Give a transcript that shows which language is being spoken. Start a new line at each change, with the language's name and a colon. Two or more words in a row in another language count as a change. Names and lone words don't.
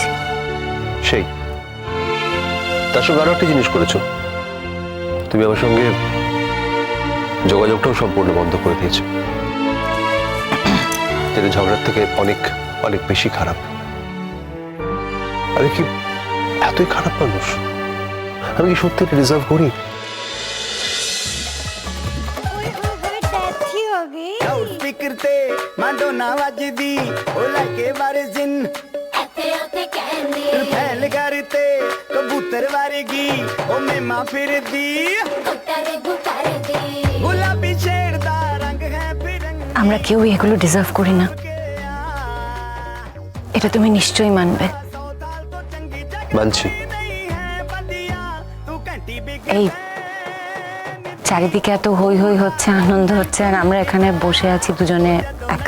Bangla: সেই তার সঙ্গে আরো একটা জিনিস করেছো, তুমি আমার সঙ্গে যোগাযোগটাও সম্পূর্ণ বন্ধ করে দিয়েছে, যেটা ঝগড়ার থেকে অনেক অনেক বেশি খারাপ। আমি কি এতই খারাপ মানুষ? আমি কি সত্যি রিজার্ভ করি?
Punjabi: ਲਾਊਡ ਸਪੀਕਰ ਤੇ ਮਾਡੋਨਾ ਵੱਜਦੀ ਉਹ ਲੈ ਕੇ ਵਰਜਨ ਫੈਲ ਕਰਤੇ ਕਬੂਤਰ ਵਰਗੀ ਉਹ ਮੇਮਾ ਫਿਰਦੀ ਗੁਲਾਬੀ ਸ਼ੇਡ ਦਾ ਰੰਗ ਹੈ ਫਿਰੰਗ
Bangla: আমরা কেউ এগুলো ডিজার্ভ করি না, এটা তুমি নিশ্চয়ই মানবে। মানছি। এই চারিদিকে এত হই হই হচ্ছে, আনন্দ হচ্ছে, আর আমরা এখানে বসে আছি দুজনে একা।